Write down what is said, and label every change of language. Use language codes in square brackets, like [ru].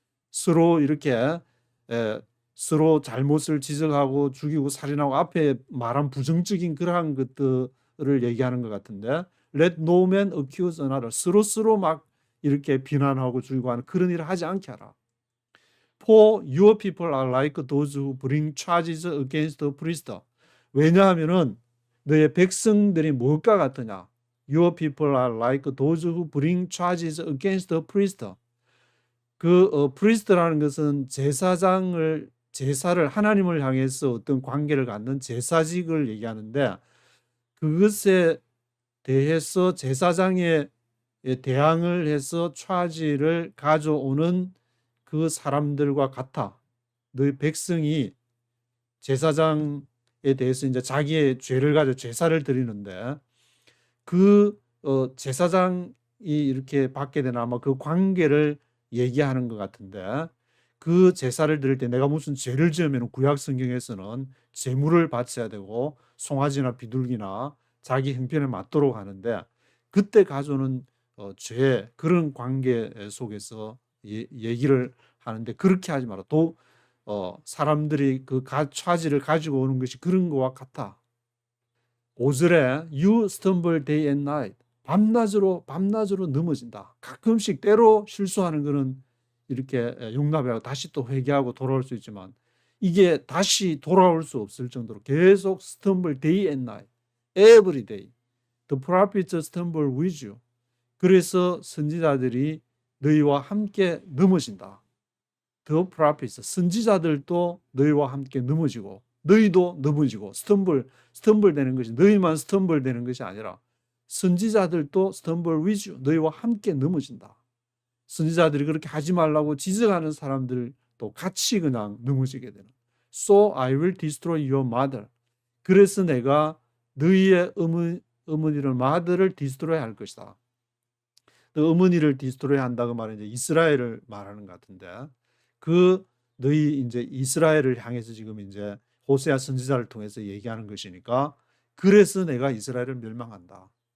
[ko] 서로 이렇게 서로 잘못을 지적하고 죽이고 살인하고 앞에 말한 부정적인 그러한 것들을 얘기하는 것 같은데 [en] let no man accuse another. [ko] 서로 막 이렇게 비난하고 죽이고 하는 그런 일을 하지 않게 하라. [en] For your people are like those who bring charges against the priest. [ko] 왜냐하면은 너의 백성들이 무엇과 같으냐? [en] Your people are like those who bring charges against the priest. [ko] priest라는 것은 제사를 하나님을 향해서 어떤 관계를 갖는 제사직을 얘기하는데 그것에 대해서 제사장에 대항을 해서 차지를 가져오는 그 사람들과 같아. 너희 백성이 제사장에 대해서 이제 자기의 죄를 가지고 제사를 드리는데 그 제사장이 이렇게 받게 되는 아마 그 관계를 얘기하는 것 같은데 그 제사를 드릴 때 내가 무슨 죄를 지으면 구약 성경에서는 제물을 바쳐야 되고 송아지나 비둘기나 자기 형편에 맞도록 하는데 그때 가져오는 죄 그런 관계 속에서 얘기를 하는데 그렇게 하지 마라. 또 사람들이 그 차지를 가지고 오는 것이 그런 것과 같아. 5절에 [en] you stumble day and night. [ko] 밤낮으로 넘어진다. 가끔씩 때로 실수하는 거는 이렇게 용납하고 다시 또 회개하고 돌아올 수 있지만 이게 다시 돌아올 수 없을 정도로 계속 [en] stumble day and night. Every day. The prophets stumble with you. [ko] 그래서 선지자들이 너희와 함께 넘어진다. The prophets, 선지자들도 너희와 함께 넘어지고 너희도 넘어지고 스텀블 되는 것이 너희만 스텀블 되는 것이 아니라 선지자들도 [en] stumble with you. [ko] 너희와 함께 넘어진다. 선지자들이 그렇게 하지 말라고 지적하는 사람들도 같이 그냥 넘어지게 되는. [en] So I will destroy your mother. [ko] 그래서 내가 너희의 어머니를 mother를 destroy 할 것이다. 어머니를 디스트로이 한다고 말은 이제 이스라엘을 말하는 것 같은데 너희 이제 이스라엘을 향해서 지금 이제 호세아 선지자를 통해서 얘기하는 것이니까 그래서 내가 이스라엘을 멸망한다.